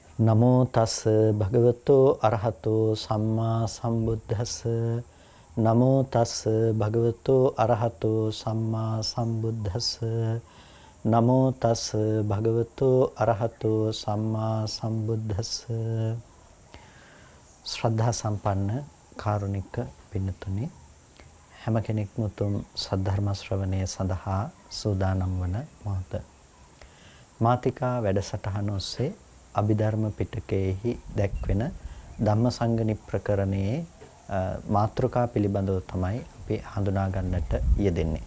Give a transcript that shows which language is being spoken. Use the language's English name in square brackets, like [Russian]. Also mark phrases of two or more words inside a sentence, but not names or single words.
[Pali] නමෝ තස් භගවතෝ අරහතෝ සම්මා සම්බුද්දස්ස. නමෝ තස් භගවතෝ අරහතෝ සම්මා සම්බුද්දස්ස. නමෝ තස් භගවතෝ අරහතෝ සම්මා සම්බුද්දස්ස. [Sinhala] ශ්‍රද්ධා සම්පන්න කාරුණික පින්තුනි, හැම කෙනෙක්ම උතුම් සද්ධර්ම ශ්‍රවණය සඳහා සූදානම් වන මොහොත. මාතිකා වැඩසටහන ඔස්සේ අභිධර්ම පිටකයේහි දැක්වෙන ධම්මසංගණි ප්‍රකරණයේ මාතෘකා පිළිබඳව තමයි අපි හඳුනා ගන්නට යෙදෙන්නේ.